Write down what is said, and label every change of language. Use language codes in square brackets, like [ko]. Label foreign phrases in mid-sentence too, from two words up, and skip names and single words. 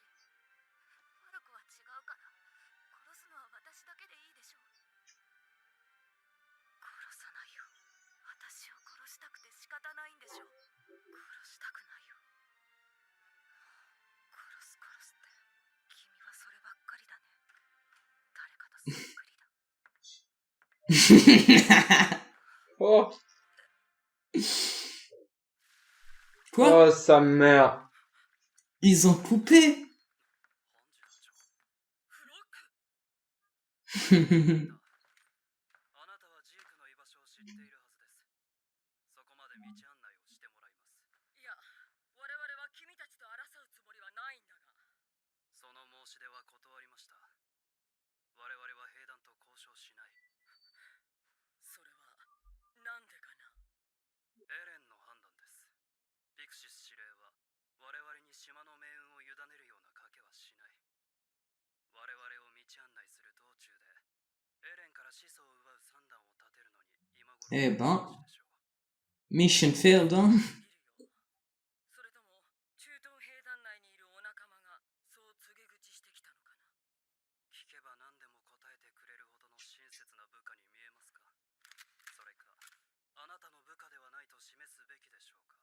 [ja] 悪くは違うから殺すのは私だけでいいでしょう。殺さないよ。私を殺したくて仕方ないんでしょ。殺したくないよ。殺すって君はそればっかりだね。誰かとそっくりだ。 Oh, [fr] Quoi? oh sa mère. Ils ont coupé? [ja] フロック、あなたはジークの居場所を知っているはずです。そこまで道案内をしてもらいます。いや、我々は君たちと争うつもりはないんだが。その申し出は断りました。我々は兵団と交渉しない。それは、なんでかな。エレンの判断です。ピクシス司令は、我々に島の命運を委ねるような賭けはしない。我々を道案内する道中で、エレンから始祖を奪う算段を立てるのに今頃 [fr] Eh ben, [ja] の話でしょう。 [en] mission failed, [fr] hein? [ja] いるよ。それとも駐屯兵団内にいるお仲間がそう告げ口してきたのかな。聞けば何でも答えてくれるほどの親切な部下に見えますか。それかあなたの部下ではないと示すべきでしょうか。